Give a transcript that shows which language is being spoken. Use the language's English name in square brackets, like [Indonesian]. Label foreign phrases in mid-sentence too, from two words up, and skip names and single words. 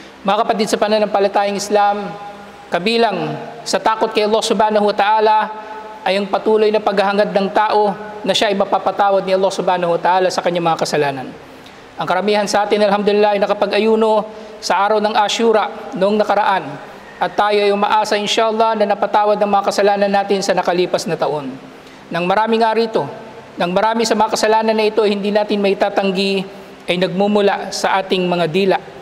[Filipino] Mga kapatid sa pananampalatayang Islam, kabilang sa takot kay Allah [Arabic] سبحانه وتعالى [Filipino] ay ang patuloy na paghahangad ng tao na siya ay mapapatawad ni Allah [Arabic] سبحانه وتعالى [Filipino] sa kanyang mga kasalanan. Ang karamihan sa atin, alhamdulillah, ay nakapag-ayuno sa araw ng Ashura noong nakaraan. At tayo ay umaasa inshallah na napatawad ng mga kasalanan natin sa nakalipas na taon. Nang marami nga rito, nang marami sa mga kasalanan na ito hindi natin may tatanggi ay nagmumula sa ating mga dila.